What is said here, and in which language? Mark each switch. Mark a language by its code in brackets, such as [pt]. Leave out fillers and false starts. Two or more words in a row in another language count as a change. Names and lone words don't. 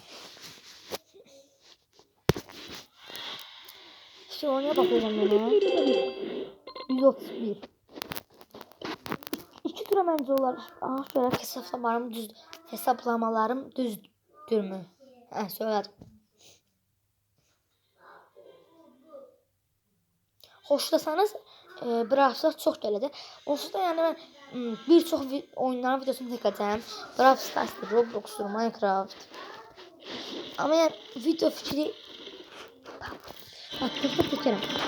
[tr] İşte oraya bakacağım ben. 131. İki tura bence olar. Aha şöyle hesaplamalarım düzdür mü? Ha söyledim. [az] Hoşlasanız Brawl çox gəlir. Onsuz da yəni mən bir çox oyunların videosunu çəkəcəm. Brawl Stars'dır, Roblox'dur, Minecraft. Amma yəni video fikri haqqında fikirəm.